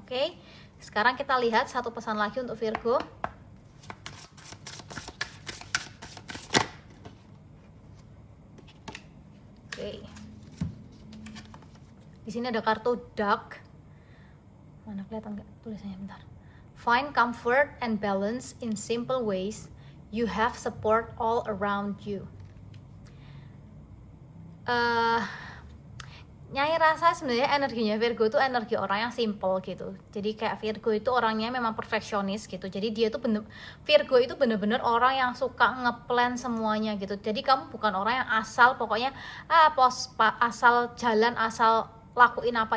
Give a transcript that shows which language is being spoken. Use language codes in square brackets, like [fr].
[id] Oke, sekarang kita lihat satu pesan lagi untuk Virgo. Oke, di sini ada kartu Duck. Mana kelihatan nggak tulisannya? Bentar. [en] Find comfort and balance in simple ways. You have support all around you. [id] Nyai rasa sebenarnya energinya Virgo itu energi orang yang simple gitu. Jadi kayak Virgo itu orangnya memang perfeksionis gitu. Jadi dia tuh Virgo itu bener-bener orang yang suka ngeplan semuanya gitu. Jadi kamu bukan orang yang asal pokoknya asal jalan, asal lakuin apa.